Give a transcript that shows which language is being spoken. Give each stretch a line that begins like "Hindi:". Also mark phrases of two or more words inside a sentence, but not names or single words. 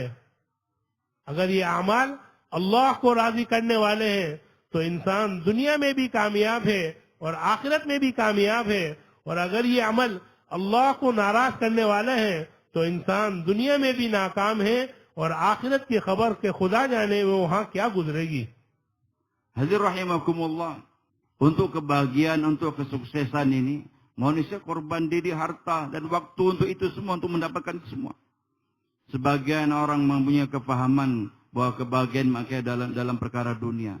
Hindi: अगर ये अमाल अल्लाह को राजी करने वाले हैं तो इंसान दुनिया में भी कामयाब है और आखिरत में भी कामयाब है, और अगर ये अमल अल्लाह को नाराज करने वाले हैं तो इंसान दुनिया में भी नाकाम है और आखिरत की खबर के खुदा जाने वो वहां क्या गुजरेगी।
Indonesian: Hadirin rahimakumullah, untuk kebahagiaan, untuk kesuksesan ini, manusia korban diri, harta, dan waktu untuk itu semua, untuk mendapatkan itu semua. Sebagian orang mempunyai kefahaman bahwa kebahagiaan makanya dalam perkara dunia.